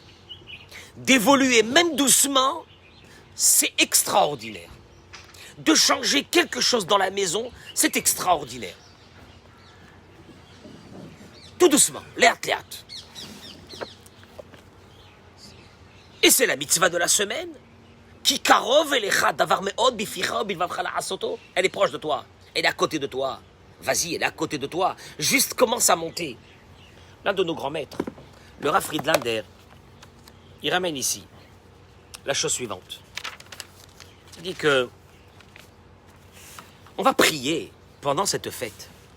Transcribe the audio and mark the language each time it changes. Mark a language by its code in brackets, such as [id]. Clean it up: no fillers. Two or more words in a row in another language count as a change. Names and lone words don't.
[fr] D'évoluer même doucement, c'est extraordinaire. De changer quelque chose dans la maison, c'est extraordinaire. Tout doucement, l'air. Et c'est la mitzvah de la semaine. [he] כי קרוב אליך הדבר מאד בפיך ובלבבך לעשתו. [fr] Elle est proche de toi. Elle est à côté de toi. Vas-y, elle est à côté de toi. Juste commence à monter. L'un de nos grands maîtres, le Rav Friedlander, il ramène ici la chose suivante. Il dit que on va prier pendant cette fête.